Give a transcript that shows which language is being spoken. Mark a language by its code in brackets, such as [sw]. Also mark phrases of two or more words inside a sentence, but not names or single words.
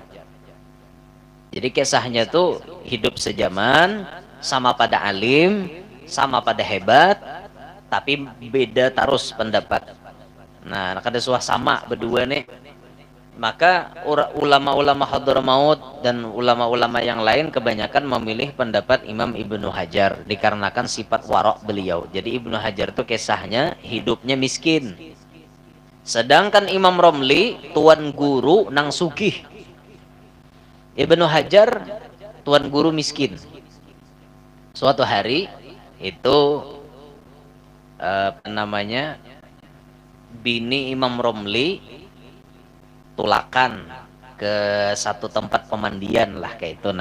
[id] Jadi kisahnya tuh hidup sejaman, sama pada alim, sama pada hebat, tapi beda terus pendapat. [bjn] Nah, kada suah sama berdua nih. [id] Maka ulama-ulama Hadramaut dan ulama-ulama yang lain kebanyakan memilih pendapat Imam Ibnu Hajar dikarenakan sifat warok beliau. Jadi Ibnu Hajar tuh kisahnya hidupnya miskin. Sedangkan Imam Romli tuan guru [bjn] nang sugih. [id] Ibnu Hajar tuan guru miskin. Suatu hari itu namanya bini Imam Romli tulakan ke satu tempat pemandian lah kayak itu.